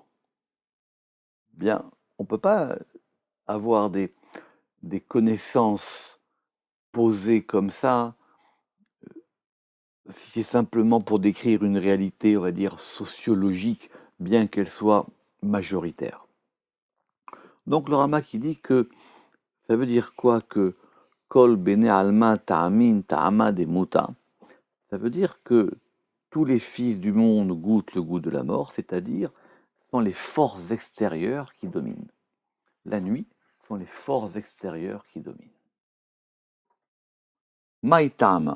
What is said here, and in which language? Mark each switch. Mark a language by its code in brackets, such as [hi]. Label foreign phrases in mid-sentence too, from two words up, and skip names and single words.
[fr] Bien, on ne peut pas avoir des connaissances posées comme ça, si c'est simplement pour décrire une réalité, on va dire, sociologique, bien qu'elle soit majoritaire. Donc le Rama qui dit que ça veut dire quoi que [arc] כל בני עלמא טעמין טעמא דמותא, [fr] ça veut dire que tous les fils du monde goûtent le goût de la mort, c'est-à-dire sont les forces extérieures qui dominent. La nuit sont les forces extérieures qui dominent. Maïtam.